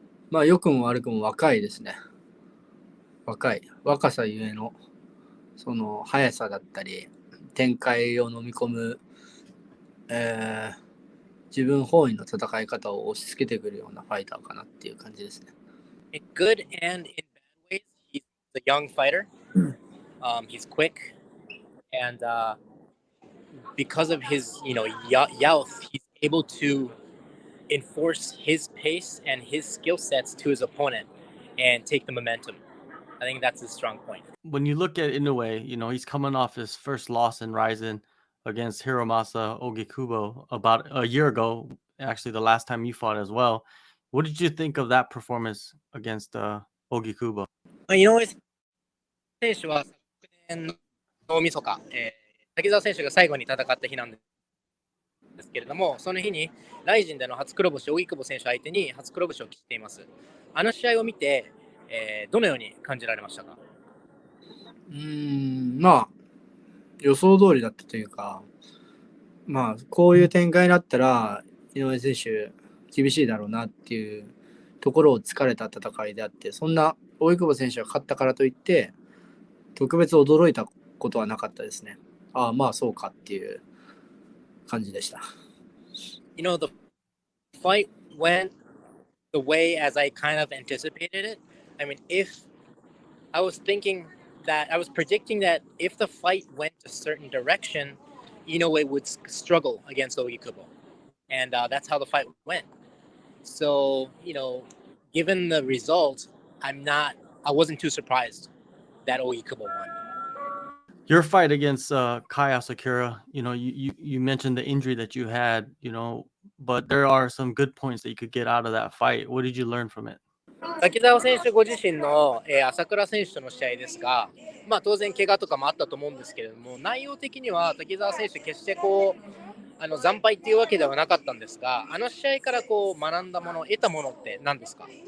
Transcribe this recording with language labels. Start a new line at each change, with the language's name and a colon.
Japanese: まあ、良くも悪くも若いですね。若さゆえの、その速さだったり、展開を飲み込む、自分本位の戦い方を押し付けてくるようなファイターかなっていう感じですね。
English: In good and in bad ways, he's a young fighter. He's quick, and because of his youth, he's able to enforce his pace and his skill sets to his opponent and take the momentum. I think that's his strong point. When you look at Inoue, he's coming off his first loss in Rizin against Hiromasa Ogikubo about a year ago, actually the last time you fought as well. What did you think of that performance against Ogikubo?
Japanese: 井上選手は昨年の大晦日、滝沢選手が最後に戦った日なんですけれども、その日にライジンでの初黒星、荻久保選手相手に初黒星を喫しています。あの試合を見て、どのように感じられましたか？まあ、予想通りだったというか、まあ、こういう展開になったら、井上選手、厳しいだろうなっていうところを突かれた戦いであって、そんな荻久保選手が勝ったからといって、特別驚いたことはなかったですね。まあそうかっていう感じでした。
English: The fight went the way as I kind of anticipated it. I mean, I was predicting that if the fight went a certain direction, Inoue would struggle against Ogikubo. And that's how the fight went. So, given the result, I wasn't too surprised that Ogikubo won. Your fight against Kai Asakura, you mentioned the injury that you had, but there are some good points that you could get out of that fight. What did you learn from it?
Japanese: 滝沢選手ご自身の、朝倉選手との試合ですが、当然怪我とかもあったと思うんですけれども、内容的には滝沢選手決して惨敗っていうわけではなかったんですが、あの試合から学んだもの、得たものって何ですか？